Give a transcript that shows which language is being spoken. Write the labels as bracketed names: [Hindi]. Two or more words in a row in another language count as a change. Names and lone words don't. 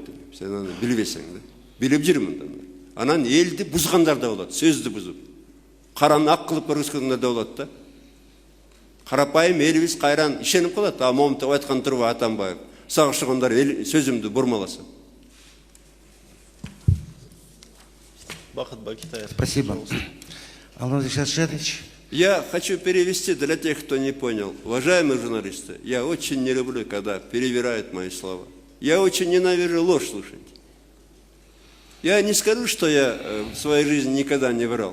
[Kyrgyz] Сен аны билбесең да. Билип жүрмүн да. Анан элди бузгандар да болот, сөздү бузуп. Караны ак кылып көргөзгөндөр да болот да. Карапайым элибиз кайран ишенип калат. Момтоп айткан турба Атамбаев. Сагышкандар сөзүмдү бурмаласа. [Russian] Спасибо. Александр Шашевич. Я хочу перевести для тех, кто не понял. Уважаемые журналисты, я очень не люблю, когда перевирают мои слова. Я очень ненавижу ложь слушать. Я не скажу, что я в своей жизни никогда не врал.